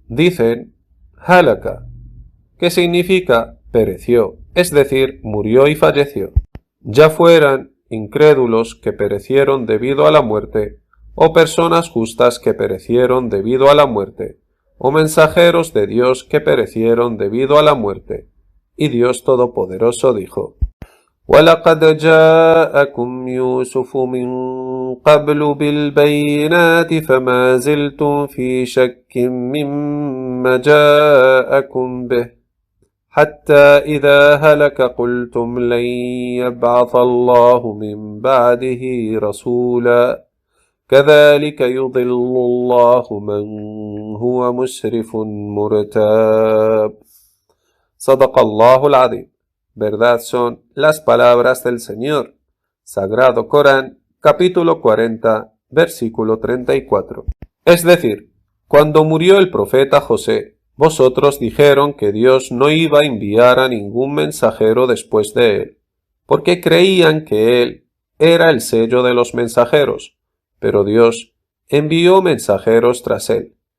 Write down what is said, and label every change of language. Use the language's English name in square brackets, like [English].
[Spanish] Dicen halaka, que significa pereció, es decir, murió y falleció. Ya fueran incrédulos que perecieron debido a la muerte, o personas justas que perecieron debido a la muerte, o mensajeros de Dios que perecieron debido a la muerte. Y Dios Todopoderoso dijo: [Arabic] وَلَقَدْ جَاءَكُمْ يُوسُفُ مِنْ قَبْلُ بِالْبَيِّنَاتِ فَمَا زِلْتُمْ فِي شَكٍّ مِّمَّا جَاءَكُمْ بِهِ حَتَّى إِذَا هَلَكَ قُلْتُمْ لَنْ يَبْعَثَ اللَّهُ مِنْ بَعْدِهِ رَسُولًا كَذَلِكَ يُضِلُّ اللَّهُ مَنْ هُوَ مُسْرِفٌ مُرْتَابٌ. صدق الله العظيم. [Spanish] Verdad son las palabras del Señor, Sagrado Corán, capítulo 40, versículo 34. Es decir, cuando murió el profeta José, vosotros dijeron que Dios no iba a enviar a ningún mensajero después de él, porque creían que él era el sello de los mensajeros, pero Dios envió mensajeros tras él,